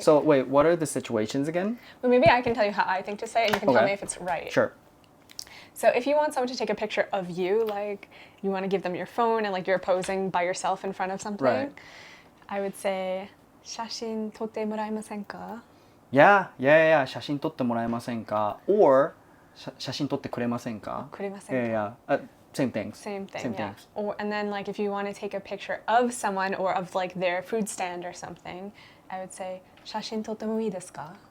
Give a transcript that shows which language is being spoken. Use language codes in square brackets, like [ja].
[en] so wait, what are the situations again? Well, maybe I can tell you how I think to say it, and you can tell me if it's right. Sure. So if you want someone to take a picture of you, like you want to give them your phone and like you're posing by yourself in front of something, I would say, [ja] 写真撮ってもらえませんか? [en] Yeah. [ja] 写真撮ってもらえませんか?Or 写真撮ってくれませんか? くれませんか? [en] Yeah. Same things. Same thing, Same yeah. things. Or, and then like if you want to take a picture of someone or of like their food stand or something, I would say, [ja] 写真撮ってもいいですか?